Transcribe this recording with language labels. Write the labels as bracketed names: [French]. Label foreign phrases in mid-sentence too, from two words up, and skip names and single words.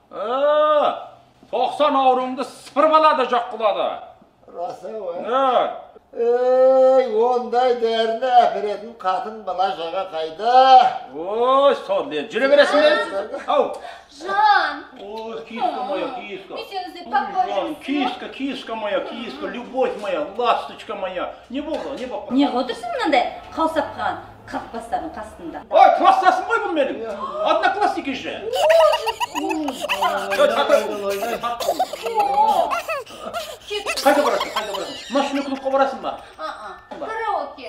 [Kazakh] 90 ауруыңды сыпырып алады, жоқ қылады. Раса ой. Ей, ондай дәріні әперетін қатын бала жаға қайда? Ой, сол ден. Жүре бересің бе? Ау. Жан! [Russian] Ой, киска моя, киска. [Kazakh] Мен сені іздеп таппай жүрмін. [Russian] Киска моя, киска, любовь моя, ласточка моя. [Kazakh] Не болды, не болды. Не отырсың мынандай қаусап қалған қақпастардың қасында? Ой, класстасың ғой бұл менің. [Russian] Одноклассники же. [Kazakh] Қайда барасың? Машина клубқа барасың ба? Караоке.